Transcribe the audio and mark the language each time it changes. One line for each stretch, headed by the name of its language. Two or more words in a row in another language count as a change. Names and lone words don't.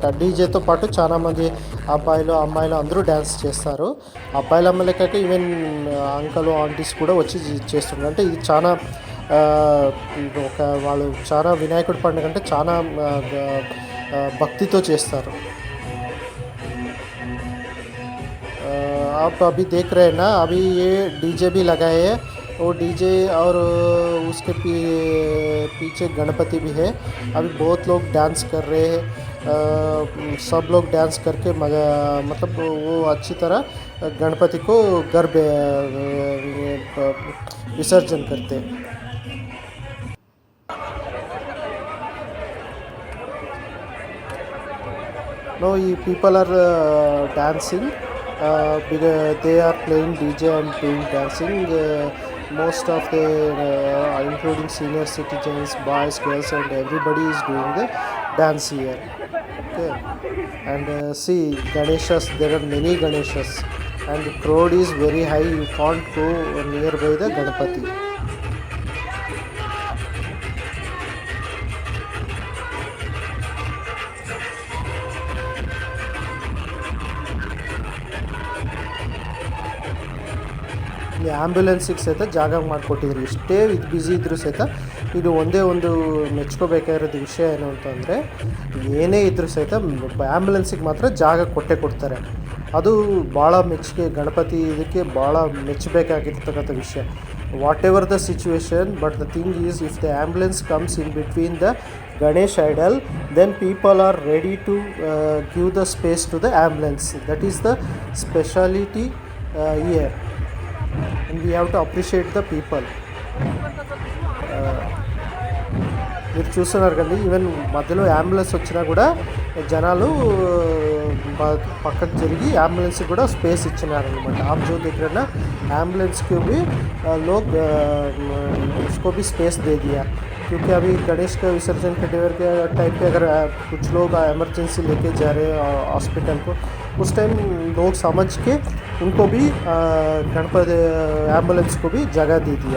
Telugu: డీజేతో పాటు చాలామంది అబ్బాయిలు అమ్మాయిలు అందరూ డ్యాన్స్ చేస్తారు. అబ్బాయిలు అమ్మాయిలే కాక
English: even uncle aunties
Telugu: కూడా వచ్చి చేస్తున్నారు. అంటే ఇది చాలా ఒక వాళ్ళు చాలా వినాయకుడి పండుగ అంటే చాలా భక్తితో చేస్తారు.
Hindi: आप अभी देख रहे हैं ना, अभी ये डीजे भी लगाए हैं, वो डीजे और उसके पीछे गणपति भी है. अभी बहुत लोग डांस कर रहे हैं. सब लोग डांस करके मतलब वो अच्छी तरह गणपति को घर विसर्जन करते हैं.
English: Now people are dancing. They are playing DJ and doing dancing. Most of the including senior citizens, boys, girls, and everybody is doing the dance here. Okay, and see Ganeshas. There are many Ganeshas, and the crowd is very high. You can't go nearby the Ganapati.
Kannada: ಈ ಆ್ಯಂಬ್ಯುಲೆನ್ಸಿಗೆ ಸಹಿತ ಜಾಗ ಮಾಡಿಕೊಟ್ಟಿದ್ರು. ಇಷ್ಟೇ ಬ್ಯುಸಿ ಇದ್ದರೂ ಸಹಿತ ಇದು ಒಂದೇ ಒಂದು ಮೆಚ್ಕೋಬೇಕಾಗಿರೋದು ವಿಷಯ ಏನು ಅಂತಂದರೆ, ಏನೇ ಇದ್ದರೂ ಸಹಿತ ಆ್ಯಂಬ್ಯುಲೆನ್ಸಿಗೆ ಮಾತ್ರ ಜಾಗ ಕೊಡ್ತಾರೆ. ಅದು ಭಾಳ ಮೆಚ್ಚುಗೆ, ಗಣಪತಿ ಇದಕ್ಕೆ ಭಾಳ ಮೆಚ್ಚಬೇಕಾಗಿರ್ತಕ್ಕಂಥ ವಿಷಯ.
English: Whatever the situation, but the thing is, if the ambulance comes in between the Ganesh idol, then people are ready to give the space to the ambulance. That is the speciality here, and we have to appreciate the people.
Telugu: మీరు చూస్తున్నారు కదా, ఈవెన్ మధ్యలో అంబులెన్స్ వచ్చినా కూడా జనాలు పక్కకు జరిగి అంబులెన్స్ కూడా స్పేస్ ఇచ్చినారనమాట.
Hindi: आप जो देख रहे हैं ना, एम्बुलेंस को भी लोग उसको भी स्पेस दे दिया, क्योंकि अभी गणेश का विसर्जन के टाइम पे अगर कुछ लोग एमरजेंसी लेके जा रहे हैं हॉस्पिटल को, उस टाइम लोग समझ के उनको भी गणपति एम्बुलेंस को भी जगह दे दिया.